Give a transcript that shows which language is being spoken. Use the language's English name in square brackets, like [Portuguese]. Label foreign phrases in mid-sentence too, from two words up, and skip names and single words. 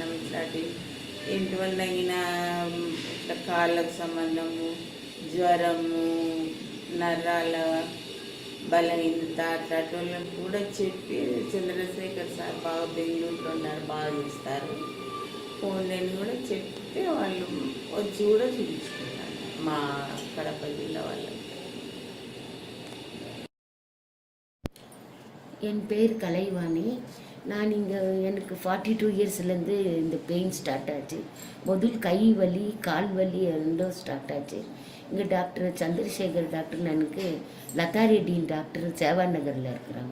[Telugu] ఇట్లాంటి ఇంటి వల్ల అయినా ఇట్లా కాళ్ళకు సంబంధము, జ్వరము, నరాల బలహీనత అట్లాంటి వాళ్ళని కూడా చెప్పి, చంద్రశేఖర్ సార్ బాగా బెంగళూరులో ఉన్నారు, బాగా చేస్తారు, ఫోన్లని కూడా చెప్తే వాళ్ళు వచ్చి కూడా చూపించుకున్నారు మా కడప జిల్లా వాళ్ళకి. [Tamil] என் பேர் கலைவாணி. நான் இங்கே எனக்கு 42 இயர்ஸ்லேருந்து இந்த [English] pain start [Tamil] ஆச்சு. முதல் கை வலி கால் வலி ரெண்டும் ஸ்டார்ட் ஆச்சு. இங்கே டாக்டர் சந்திரசேகர் டாக்டர் எனக்கு லதா ரெட்டின் டாக்டர் சேவா நகரில் இருக்கிறாங்க.